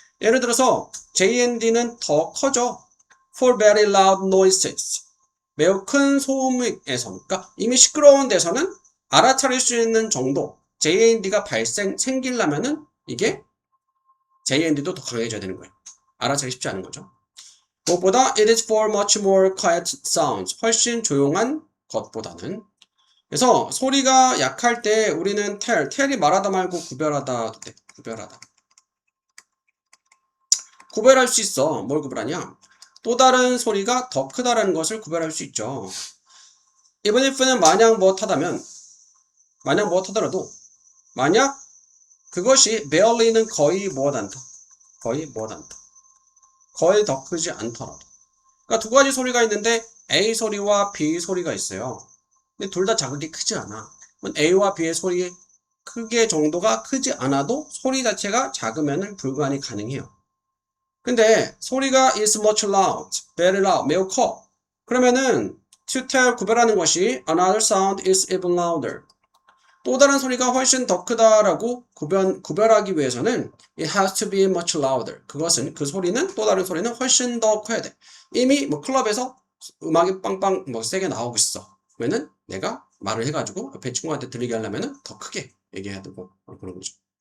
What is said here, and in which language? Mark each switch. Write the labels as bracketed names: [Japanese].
[Korean] 예를 들어서 J&D는 더 커져. [English] for very loud noises. [Korean] 매우 큰 소음에서, 그러니까 이미 시끄러운 데서는 알아차릴 수 있는 정도 J&D가 생기려면은 이게 J&D도 더 강해져야 되는 거예요. 알아차리기 쉽지 않은 거죠. 무엇보다 [English] it is for much more quiet sounds. [Korean] 훨씬 조용한 것보다는. 그래서 소리가 약할 때 우리는 tell이 말하다 말고 구별하다도 돼. 구별할 수 있어. 뭘 구별하냐? 또 다른 소리가 더 크다라는 것을 구별할 수 있죠. even if는 만약 무엇하더라도 만약 그것이 barely는 거의 무엇한다. 거의 더 크지 않더라도. 그러니까 두 가지 소리가 있는데 A 소리와 B 소리가 있어요. 근데 둘 다 자극이 크지 않아. A와 B의 소리 크게 정도가 크지 않아도 소리 자체가 작으면 불간이 가능해요. 근데 소리가 [English] is much loud, very loud, [Korean] 매우 커. 그러면은 [English] to tell [Korean] 구별하는 것이 [English] another sound is even louder. [Korean] 또 다른 소리가 훨씬 더 크다라고 구별하기 위해서는 [English] it has to be much louder. [Korean] 그것은 그 소리는 또 다른 소리는 훨씬 더 커야 돼. 이미 뭐 클럽에서 음악이 빵빵 뭐 세게 나오고 있어. 그러면은 내가 말을 해가지고 옆에 친구한테 들리게 하려면은 더 크게 얘기해야 되고 그런 거죠.